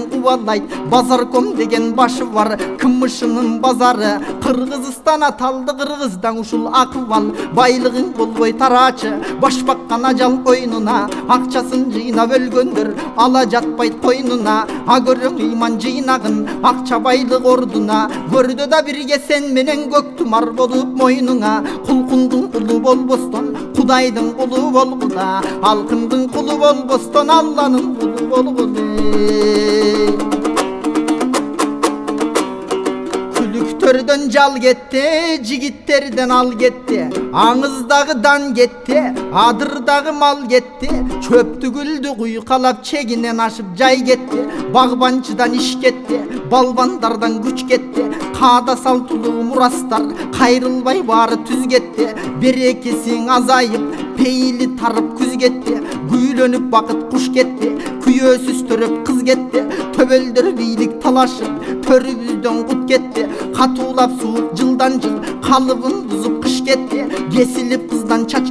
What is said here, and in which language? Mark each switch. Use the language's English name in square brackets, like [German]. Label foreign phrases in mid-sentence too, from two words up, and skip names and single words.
[Kyrgyz] убалайт базарком деген башы бар кымышынын базары Кыргызстан аталды кыргыздан ушул акып ал байлыгың болбой тарачы баш баккан ажал ойнуна акчасын жыйнап өлгөндөр ала жатпайт койнуна а көрөң ыйман жыйнагын акча байлык ордуна көрдө да бирге сен менен көк тумар болуп мойнуңа кулкундун кулу болбостон кудайдын кулу болгула алкындын кулу болбостон Алланын кулу болгула Күлүктөрдөн жал кетти, жигиттерден ал кетти Аңыздагы дан кетти, адырдагы мал кетти Чөптү гүлдү куйкалап чегинен ашып жай кетти Багбанчыдан иш кетти, балбандардан күч кетти Каада салтылуу мурастар кайрылбай баары түз кетти Берекесиң азайып, пейили тарып күз кетти Күйлөнүп бакыт куш кетти, күйөөсүз төрөп кыз кетти Төбөлдөр бийлик талашып, төрүбүздөн кут кетти Катуулап суук жылдан жыл, калыбын бузуп кыш кетти Кесилип кыздан чач